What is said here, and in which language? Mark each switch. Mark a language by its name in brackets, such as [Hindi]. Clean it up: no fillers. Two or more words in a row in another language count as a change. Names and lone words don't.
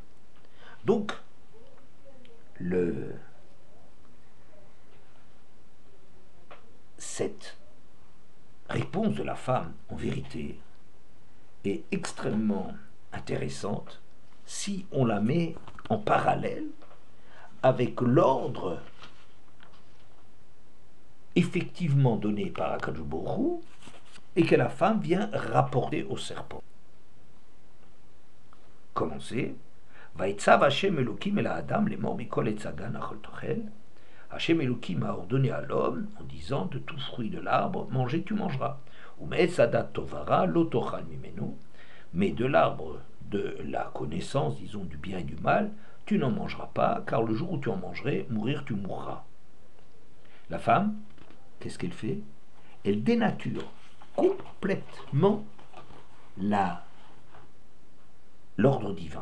[French] Donc, cette réponse de la femme, en vérité, est extrêmement intéressante si on la met en parallèle avec l'ordre effectivement donné par [Hebrew] הקדוש ברוך הוא [French] et que la femme vient rapporter au serpent. Commencez. [Hebrew] ויצו השם אלוקים על האדם לאמר מכל עץ הגן אכל תאכל. [French] Hashem Elokim a ordonné à l'homme en disant de tout fruit de l'arbre, manger tu mangeras. [Hebrew] ומעץ הדעת טוב ורע לא תאכל ממנו. [French] Mais de l'arbre de la connaissance, disons du bien et du mal, tu n'en mangeras pas, car le jour où tu en mangerais, mourir tu mourras. La femme, qu'est-ce qu'elle fait? Elle dénature complètement l'ordre divin.